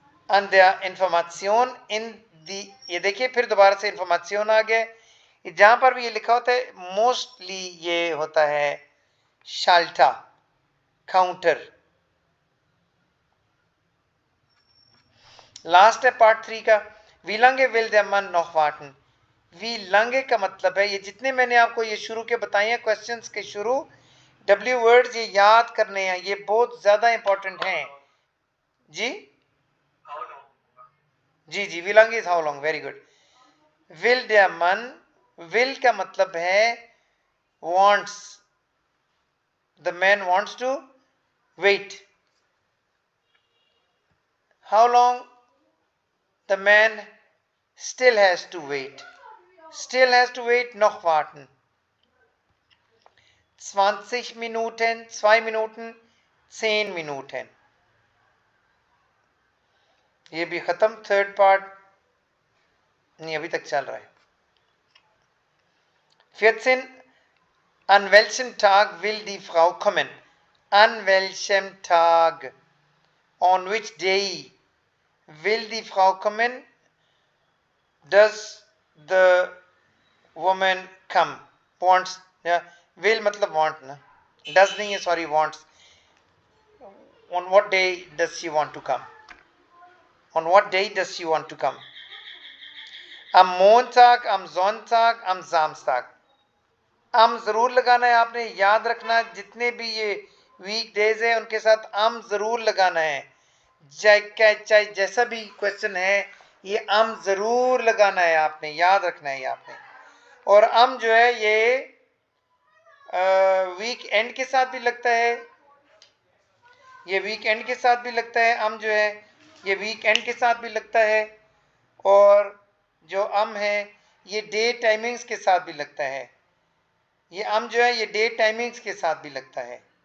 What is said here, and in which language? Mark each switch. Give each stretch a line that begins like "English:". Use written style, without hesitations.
German: An der Information
Hindi: in the, ये देखिए फिर दोबारा से इंफॉर्मेशन आ गया। जहां पर भी ये लिखा होता है मोस्टली ये होता है शाल्टा, काउंटर। लास्ट है पार्ट 3 का,
German: wie lange will der Mann noch warten।
Hindi: wie lange का मतलब है, ये जितने मैंने आपको ये शुरू के बताए हैं क्वेश्चंस के शुरू, डब्ल्यू वर्ड्स ये याद करने हैं, ये बहुत ज्यादा इंपॉर्टेंट हैं जी।
English: जी जी,
German: wie lange
English: is how long, very good.
German: will der Mann,
English: will का मतलब है wants, the man wants to wait। how long the man still has to wait, still has to wait,
German: noch warten। 20 Minuten, 2 Minuten, 10 Minuten।
Hindi: ये भी खत्म, third part नहीं अभी तक चल रहा है।
German: 14 an welchem Tag will die Frau kommen, an welchem Tag,
English: on which day
German: will die Frau kommen,
English: does the woman come, wants,
Hindi: या will मतलब want ना, does नहीं है, sorry wants।
English: on what day does she want to come, on what day does she want to come।
German: am Montag, am Sonntag, am Samstag। am
Hindi: जरूर लगाना है, आपने याद रखना जितने भी ये वीक डेज है उनके साथ am जरूर लगाना है, चाहे जैसा भी क्वेश्चन है ये am जरूर लगाना है, आपने याद रखना है ये आपने। और am जो है ये वीक एंड के साथ भी लगता है, ये वीक एंड के साथ भी लगता है am जो है ये वीक एंड के साथ भी लगता है, और जो am है ये डे टाइमिंग्स के साथ भी लगता है, ये am जो है ये डे टाइमिंग्स के साथ भी लगता है।